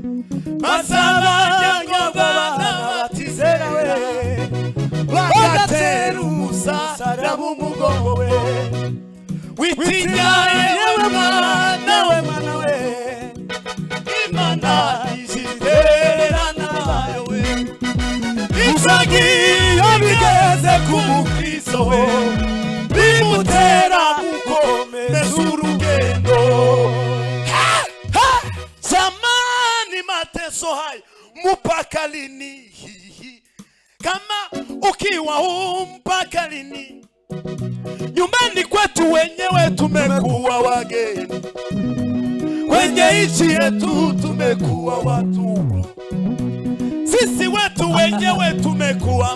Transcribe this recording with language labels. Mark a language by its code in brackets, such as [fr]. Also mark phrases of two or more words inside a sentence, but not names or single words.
[rw] basaba batizera we bagatera umusaraba umugongo we witinyaye yewe Mana we Imana izitererana nayo we ibyagiye bigeze ku mukristo we bimutera gukomeza urugendo [sw] zamani mateso haya mpaka lini kama ukiwa mpaka lini nyumbani kwetu wenyewe tumekuwa wageni kwenye nchi yetu tumekuwa watumwa sisi wetu wenyewe tumekuwa